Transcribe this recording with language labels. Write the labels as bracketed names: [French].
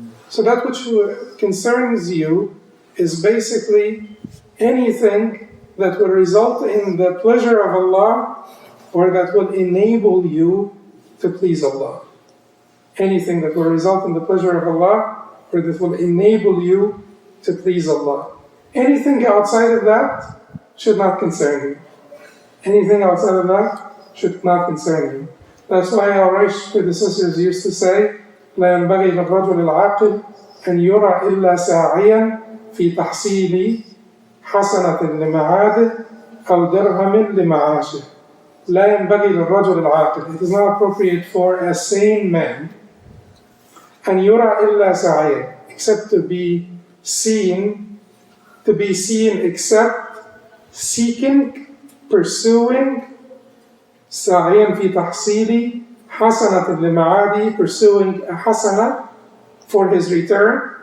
[English] So that which concerns you is basically anything that will result in the pleasure of Allah or that will enable you to please Allah. Anything that will result in the pleasure of Allah or that will enable you to please Allah. Anything outside of that should not concern you. Anything outside of that should not concern you. That's why our Quraysh predecessors used to say, [Arabic] لا ينبغي للرجل العاقل أن يرى إلا ساعيا في تحصيل حسنة لمعاده أو درهم لمعاشه. لا ينبغي للرجل العاقل. [English] It is not appropriate for a sane man [Arabic] أن يرى إلا ساعيا, [English] except to be seen except seeking, pursuing, [Arabic] ساعيا في تحصيل حسنة لمعاده, [English] pursuing a hasana for his return,